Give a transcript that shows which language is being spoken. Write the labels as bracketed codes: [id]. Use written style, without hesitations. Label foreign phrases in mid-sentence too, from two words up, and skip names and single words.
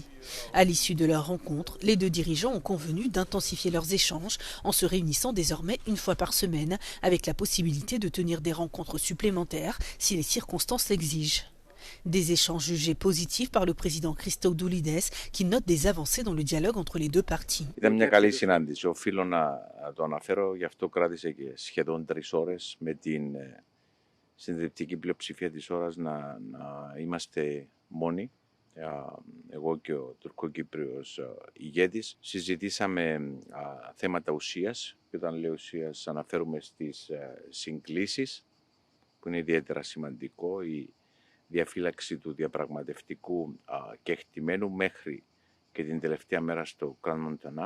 [fr] À l'issue de leur rencontre, les deux dirigeants ont convenu d'intensifier leurs échanges en se réunissant désormais une fois par semaine, avec la possibilité de tenir des rencontres supplémentaires si les circonstances l'exigent. Des échanges jugés positifs par le président Christodoulidès qui note des avancées dans le dialogue entre les deux parties. [el] Ήταν μια καλή συνάντηση. Οφείλω να το αναφέρω, γι' αυτό κράτησε και σχεδόν 3 ώρες με την συντριπτική πλειοψηφία της ώρας να είμαστε μόνοι. Εγώ και ο Τουρκοκύπριος ηγέτης συζητήσαμε θέματα ουσίας και όταν λέω ουσίας αναφέρουμε στις συγκλήσεις που είναι ιδιαίτερα σημαντικό, η διαφύλαξη του διαπραγματευτικού κεκτημένου μέχρι και την τελευταία μέρα στο Κραν Μοντανά.